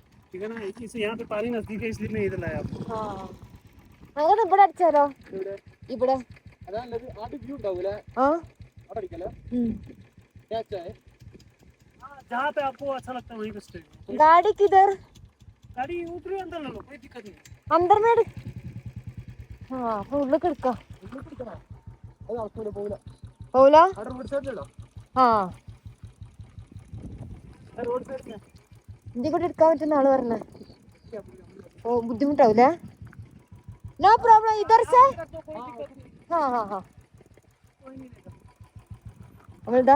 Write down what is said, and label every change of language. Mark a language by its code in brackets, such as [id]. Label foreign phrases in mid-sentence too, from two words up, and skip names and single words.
[hi] ठीक है ना, इसे यहाँ पे पानी नजदीक है इसलिए मैं इधर लाया आपको। [ml] അങ്ങനെ ഇവിടെ അടിച്ചാലോ? ഇവിടെ അതാണ് ആദ്യം വ്യൂ ഉണ്ടാവൂലേ, ആ അവിടെ അടിക്കല്ലേ? [hi] क्या है? हाँ, जहाँ पे आपको अच्छा लगता है वहीं पे स्टे करो। गाड़ी किधर? गाड़ी उधर अंदर ले लो, कोई दिक्कत नहीं। अंदर में हाँ [ml] അപ്പൊ ഉള്ളിൽ എടുക്കാം. അത് അവസ്ഥ പോകില്ല. പോല അവിടെ റോഡ് സൈഡിലോ? ആ റോഡ് സൈഡിൽ ഇഞ്ചി കൂടി എടുക്കാൻ പറ്റുന്ന ആള് പറഞ്ഞേ. ഓ ബുദ്ധിമുട്ടാവൂലേ? [en] no problem [hi] इधर से हाँ हाँ हाँ [ml] നമ്മളിതാ